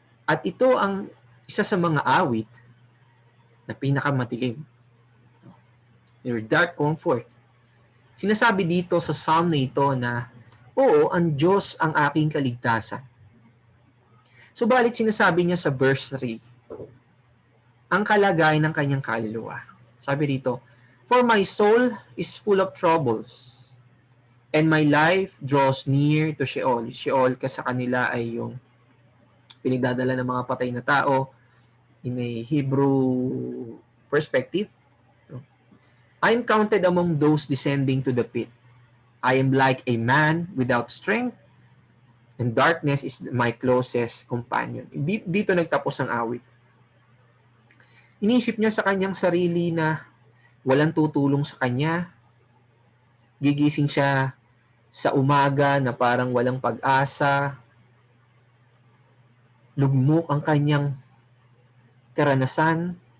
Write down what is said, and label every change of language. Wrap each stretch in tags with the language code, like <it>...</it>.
<tl>At ito ang isa sa mga awit na pinakamatilim.</tl> <en>Your dark comfort.</en> <tl>Sinasabi dito sa psalm na ito na, oo, ang Diyos ang aking kaligtasan. Subalit sinasabi niya sa verse 3, ang kalagayan ng kanyang kaluluwa. Sabi rito,</tl> <en>for my soul is full of troubles, and my life draws near to Sheol.</en> <tl>Sheol kasi sa kanila ay yung pinagdadala ng mga patay na tao</tl> <en>in a Hebrew perspective. I am counted among those descending to the pit. I am like a man without strength, and darkness is my closest companion.</en> <tl>Dito nagtapos ang awit. Inisip niya sa kanyang sarili na walang tutulong sa kanya. Gigising siya sa umaga na parang walang pag-asa. Lugmok ang kanyang karanasan.</tl>